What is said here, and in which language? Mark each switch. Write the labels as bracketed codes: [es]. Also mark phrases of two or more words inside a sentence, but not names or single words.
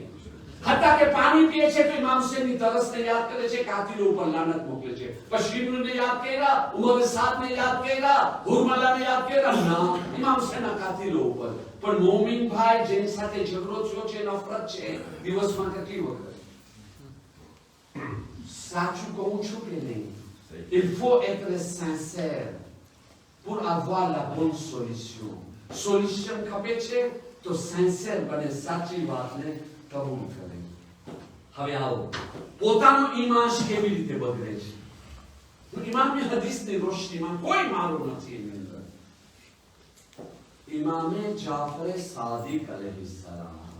[gu] હતા કે પાણી પીએ છે તો ઇમામ હુસૈનની તરસને યાદ કરે છે, કાતિલો ઉપર લાનત મોકલે છે. પણ શિમરૂને યાદ કર્યા, ઉમરે 7 ને યાદ કર્યા, હુરમલાને યાદ કર્યા ના, ઇમામ હુસૈનના કાતિલો ઉપર. પણ મોમિન ભાઈ જેની સાથે ઝઘડો થયો છે, નફરત છે, દિવસમાં કેટલી વખત? સાચું કહું છું કે નહીં? [fr] Il faut être sincère pour avoir la bonne solution. [gu] Solution ખપે છે તો sincère બને, સાચી વાતને કબૂલ કરે. હવે આવો પોતાનો ઈમાન કેવી રીતે બગડે છે. ઇમામની હદીસની રોશનીમાં કોઈ મારો નથી એની અંદર. ઇમામે જાફર સાદિક અલૈહિસ્સલામ